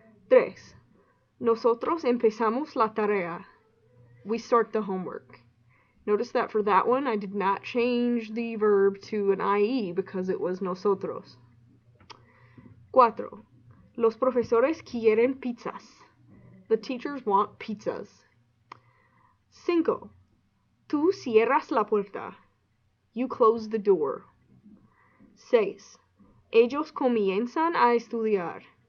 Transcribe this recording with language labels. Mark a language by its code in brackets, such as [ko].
[es] 3, nosotros empezamos la tarea. [en] We start the homework. Notice that for that one, I did not change the verb to an IE because it was nosotros. [es] 4, los profesores quieren pizzas. [en] The teachers want pizzas. [es] 5, tú cierras la puerta. [en] You close the door. [es] 6, ellos comienzan a estudiar.